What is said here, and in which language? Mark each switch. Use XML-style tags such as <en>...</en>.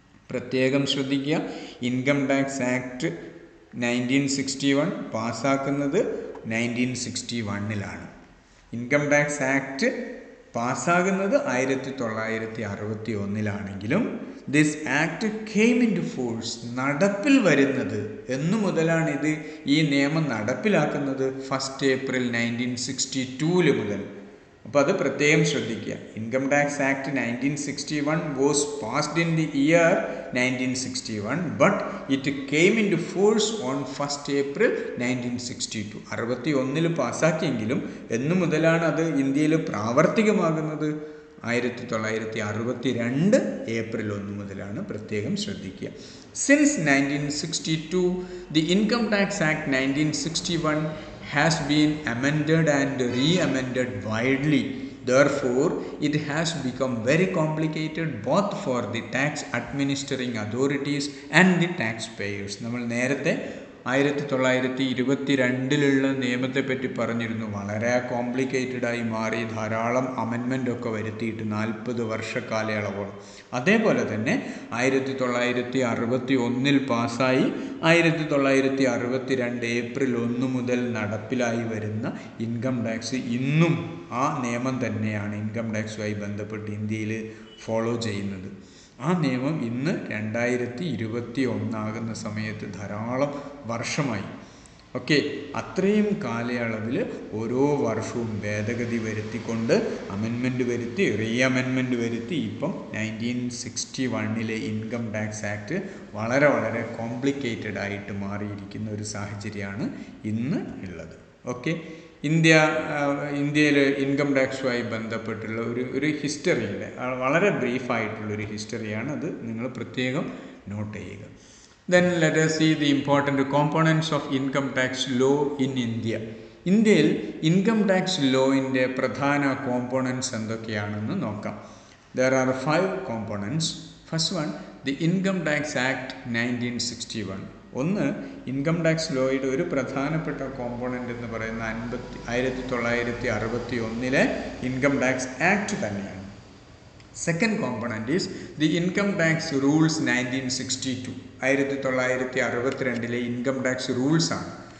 <ml>പ്രത്യേകം ശ്രദ്ധിക്കുക, income tax act 1961 പാസ്സാക്കുന്നത് 1961 income tax act പാസ്സാകുന്നത് 1961</ml> <en>this act came into force</en> <ml>നടപ്പിൽ വരുന്നത് എന്നു മുതലാണിത് ഈ നിയമം നടപ്പിലാക്കുന്നത്? 1st April 1962 മുതൽ. അപ്പോൾ അത് പ്രത്യേകം ശ്രദ്ധിക്കുക.</ml> <en>Income Tax Act 1961 was passed in the year 1961 but it came into force on 1st April 1962.</en> <ml>61 പാസ്സാക്കിയെങ്കിലും എന്നു മുതലാണ് അത് ഇന്ത്യയിൽ പ്രാവർത്തികമാകുന്നത്? 1962 ഏപ്രിൽ 1 മുതലാണ്. പ്രത്യേകം ശ്രദ്ധിക്കുക.</ml> <en>Since 1962 the Income Tax Act 1961 has been amended and re-amended widely. Therefore, it has become very complicated both for the tax administering authorities and the taxpayers.</en> <ml>നമ്മൾ നേരത്തെ 1922 നിയമത്തെപ്പറ്റി പറഞ്ഞിരുന്നു. വളരെ കോംപ്ലിക്കേറ്റഡായി മാറി, ധാരാളം അമെൻമെൻ്റൊക്കെ വരുത്തിയിട്ട് 40 വർഷക്കാലയളവോളം. അതേപോലെ തന്നെ 1961 പാസ്സായി 1962 ഏപ്രിൽ 1 മുതൽ നടപ്പിലായി വരുന്ന ഇൻകം ടാക്സ് ഇന്നും ആ നിയമം തന്നെയാണ് ഇൻകം ടാക്സുമായി ബന്ധപ്പെട്ട് ഇന്ത്യയിൽ ഫോളോ ചെയ്യുന്നത്. ആ നിയമം ഇന്ന് 2021 ആകുന്ന സമയത്ത് ധാരാളം വർഷമായി. ഓക്കെ, അത്രയും കാലയളവിൽ ഓരോ വർഷവും ഭേദഗതി വരുത്തിക്കൊണ്ട് അമെൻമെൻറ്റ് വരുത്തി, അമെൻമെൻറ്റ് വരുത്തി, ഇപ്പം 1961 ഇൻകം ടാക്സ് ആക്ട് വളരെ വളരെ കോംപ്ലിക്കേറ്റഡ് ആയിട്ട് മാറിയിരിക്കുന്ന ഒരു സാഹചര്യമാണ് ഇന്ന് ഉള്ളത്. ഓക്കെ, ഇന്ത്യയിൽ ഇൻകം ടാക്സുമായി ബന്ധപ്പെട്ടുള്ള ഒരു ഹിസ്റ്ററിയുടെ വളരെ ബ്രീഫായിട്ടുള്ളൊരു ഹിസ്റ്ററിയാണ് അത്. നിങ്ങൾ പ്രത്യേകം നോട്ട് ചെയ്യുക.</ml> <en>Then let us see the important components of income tax law in India.</en> <ml>ഇന്ത്യയിൽ ഇൻകം ടാക്സ് ലോയിൻ്റെ പ്രധാന കോമ്പോണൻസ് എന്തൊക്കെയാണെന്ന് നോക്കാം.</ml> <en>There are 5 components. First one, the Income Tax Act 1961.</en> <ml>ഒന്ന്, ഇൻകം ടാക്സ് ലോയുടെ ഒരു പ്രധാനപ്പെട്ട കോമ്പോണൻ്റ് എന്ന് പറയുന്ന 1961 ഇൻകം ടാക്സ് ആക്ട് തന്നെയാണ്.</ml> <en>Second component is the Income Tax Rules 1962.</en> <ml>1962 income tax rules ആണ്.</ml>